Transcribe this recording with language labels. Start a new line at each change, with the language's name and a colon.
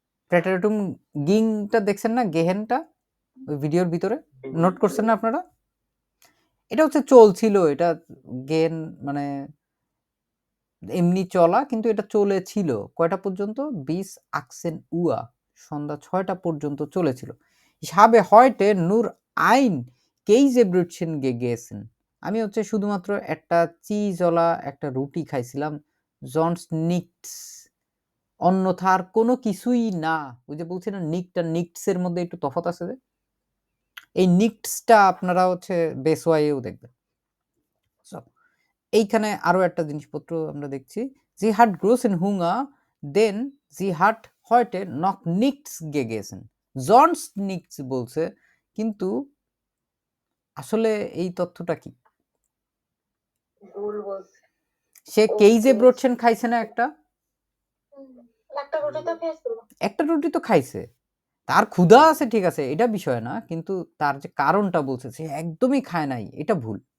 Bangla: প্রেটারেটুম গিংটা দেখছেন না, গেহেনটা ওই ভিডিওর ভিতরে নোট করছেন না আপনারা? এটা হচ্ছে চলছিল, এটা গেন মানে এমনি চলা, কিন্তু এটা চলেছিল কয়টা পর্যন্ত? 20 উয়া, সন্ধ্যা 6টা পর্যন্ত চলেছিল।
German: Ich habe heute nur ein Käsebrötchen gegessen.
Bangla: আমি হচ্ছে শুধুমাত্র একটা চিজওয়ালা একটা রুটি খাইছিলাম,
German: sonst nichts,
Bangla: অন্যথা আর কোনো কিছুই না। ওই যে বলছি না নিক্ট আর নিক্টস এর মধ্যে একটু তফাৎ আছে, যে এই নিক্টসটা আপনারা হচ্ছে বেসওয়াইয়েও দেখবেন।
German: So,
Bangla: এইখানে আরো একটা জিনিসপত্র আমরা দেখছি,
German: sie hat großen Hunger, denn sie hat heute noch nichts gegessen. sonst nichts
Bangla: বলছে, কিন্তু আসলে এই তথ্যটা কি? ভুল বলছে। সে কেইজে ব্রোটছেন খাইছে না একটা? একটা রুটি তো খেয়েছিল। একটা রুটি তো খাইছে, তার ক্ষুধা আছে ঠিক আছে, এটা বিষয় না, কিন্তু তার যে কারণটা বলছে সে একদমই খায় নাই, এটা ভুল।